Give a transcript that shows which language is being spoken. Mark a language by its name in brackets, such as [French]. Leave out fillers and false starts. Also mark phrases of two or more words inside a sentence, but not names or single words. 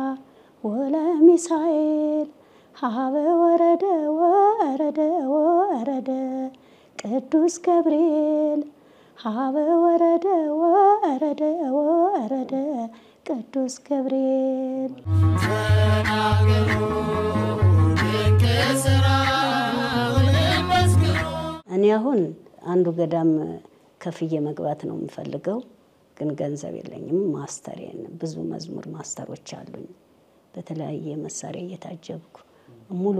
[Geez] ወለሚሳኤል ሀበ ወረደ ወረደ ወረደ ቅዱስ ገብርኤል ሀበ ወረደ ወረደ ወረደ ቅዱስ ገብርኤል [Amharic] እኔ አሁን አንዱ ገዳም ከፍዬ መግባት ነው የምፈልገው ግን ገንዘብ የለኝም ማስተሬን ብዙ መዝሙር ማስተሮች አሉኝ በተለያየ መሳሪያ እየታጀብኩ ሙሉ